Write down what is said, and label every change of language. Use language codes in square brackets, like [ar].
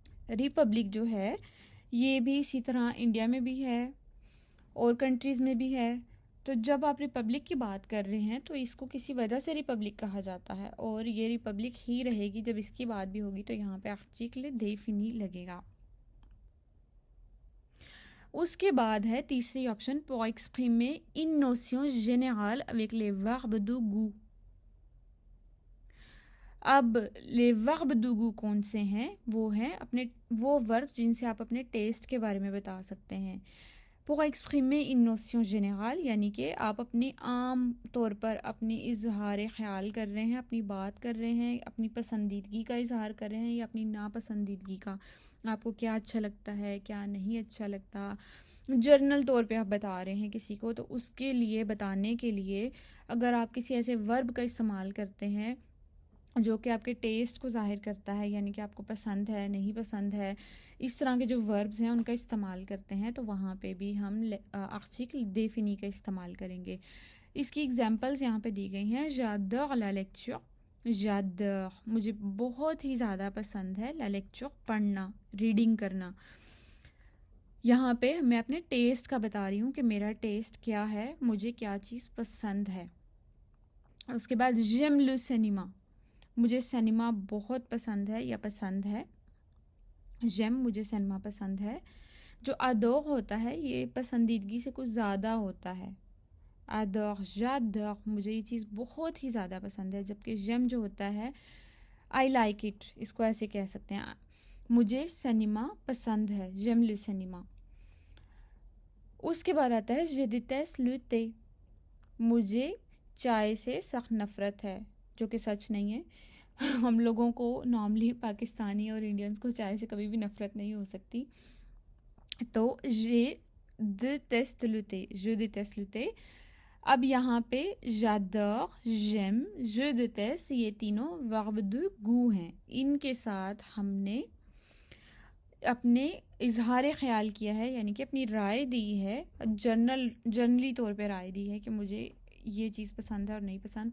[hi] Republic जो है ये भी इसी तरह इंडिया में भी है और कंट्रीज़ में भी है। तो जब आप रिपब्लिक की बात कर रहे हैं तो इसको किसी वजह से रिपब्लिक कहा जाता है और ये रिपब्लिक ही रहेगी। जब इसकी बात भी होगी तो यहाँ पे आर्टिकल défini लगेगा। उसके बाद है तीसरी option [fr] pour exprimer une notion générale avec les verbes de goût। [hi] अब ले वर्ब du goût कौन से हैं? वो हैं अपने वो वर्ब जिनसे आप अपने टेस्ट के बारे में बता सकते हैं। [fr] pour exprimer une notion générale [hi] यानी कि आप अपनी आम तौर पर अपनी इजहार ख्याल कर रहे हैं, अपनी बात कर रहे हैं, अपनी पसंदीदगी का इजहार कर रहे हैं या अपनी नापसंदीदगी का। आपको क्या अच्छा लगता है, क्या नहीं अच्छा लगता, जर्नल तौर पे आप बता रहे हैं किसी को, तो उसके लिए बताने के लिए अगर आप किसी ऐसे वर्ब का इस्तेमाल करते हैं जो कि आपके टेस्ट को ज़ाहिर करता है, यानी कि आपको पसंद है, नहीं पसंद है, इस तरह के जो वर्ब्स हैं उनका इस्तेमाल करते हैं, तो वहाँ पे भी हम आर्टिकल défini का इस्तेमाल करेंगे। इसकी एग्जांपल्स यहाँ पे दी गई हैं। [fr] j'adore la lecture। j'adore [hi] मुझे बहुत ही ज़्यादा पसंद है, [fr] la lecture [hi] पढ़ना, रीडिंग करना। यहाँ पे मैं अपने टेस्ट का बता रही हूँ कि मेरा टेस्ट क्या है, मुझे क्या चीज़ पसंद है। उसके बाद [fr] j'aime le cinéma। [hi] मुझे सिनेमा बहुत पसंद है या पसंद है। [fr] j'aime [hi] मुझे सिनेमा पसंद है। जो adore होता है ये पसंदीदगी से कुछ ज़्यादा होता है। adore, [fr] j'adore [hi] मुझे ये चीज़ बहुत ही ज़्यादा पसंद है। जबकि [fr] j'aime [hi] जो होता है [en] I like it, [hi] इसको ऐसे कह सकते हैं। मुझे सिनेमा पसंद है, [fr] j'aime le cinéma। [hi] उसके बाद आता है [fr] je déteste le thé। [hi] मुझे चाय से सख्त नफ़रत है, जो कि सच नहीं है। हम लोगों को नॉर्मली पाकिस्तानी और इंडियंस को चाय से कभी भी नफ़रत नहीं हो सकती। [fr] तो je déteste le thé, je déteste le thé। [hi] अब यहाँ पे [fr] j'adore, j'aime, je déteste [hi] ये तीनों वर्ब de goût हैं। इनके साथ हमने अपने इजहार ख्याल किया है, यानी कि अपनी राय दी है, जनरली तौर पे राय दी है कि मुझे ये चीज़ पसंद है और नहीं पसंद।